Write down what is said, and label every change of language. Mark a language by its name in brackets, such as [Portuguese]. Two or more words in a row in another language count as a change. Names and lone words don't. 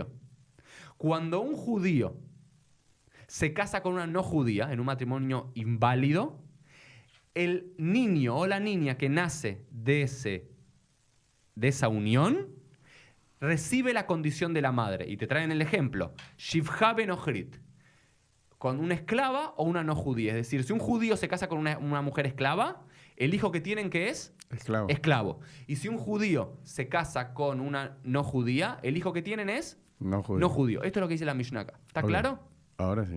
[Spanish] Cuando un judío se casa con una no judía en un matrimonio inválido, el niño o la niña que nace de esa unión recibe la condición de la madre. Y te traen el ejemplo. [Hebrew] שפחה ונכרית. [Spanish] Con una esclava o una no judía. Es decir, si un judío se casa con una mujer esclava, el hijo que tienen, ¿qué es? Esclavo. Esclavo. Y si un judío se casa con una no judía, el hijo que tienen es No judío. no judío. Esto es lo que dice la Mishnah acá. ¿Está Ok. claro? Ahora sí.